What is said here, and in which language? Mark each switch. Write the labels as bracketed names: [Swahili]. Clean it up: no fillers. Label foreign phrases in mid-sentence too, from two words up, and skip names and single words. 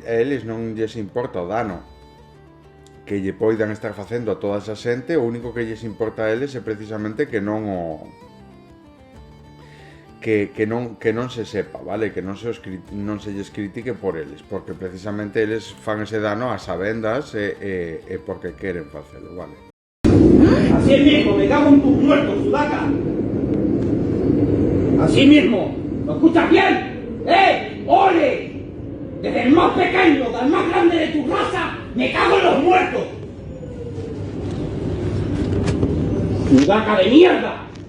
[Galician] A eles non lles importa o dano que lle poidan estar facendo a toda esa xente, o único que lles importa a eles é precisamente que non se sepa, vale? Que non se lles critique por eles, porque precisamente eles fan ese dano a sabendas e porque queren facelo, vale? [Spanish] Así mismo, me cago en tus muertos, sudaca. Así mismo, ¿lo escuchas bien? ¡Ole! Desde el más pequeño al más grande de tu raza, me cago en los muertos. Sudaca de mierda.